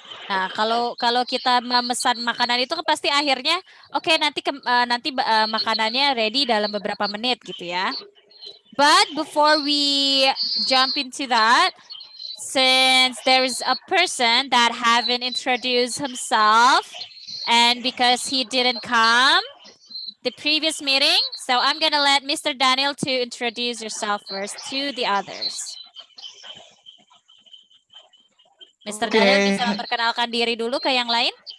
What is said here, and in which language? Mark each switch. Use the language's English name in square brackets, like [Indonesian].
[Indonesian] Nah, kalau kita memesan makanan itu kan pasti akhirnya oke, nanti makanannya ready dalam beberapa menit gitu ya. [English] But before we jump into that, since there's a person that haven't introduced himself and because he didn't come the previous meeting, so I'm gonna let Mr. Daniel to introduce yourself first to the others. Mr. [Indonesian] Daniel bisa memperkenalkan diri dulu ke yang lain?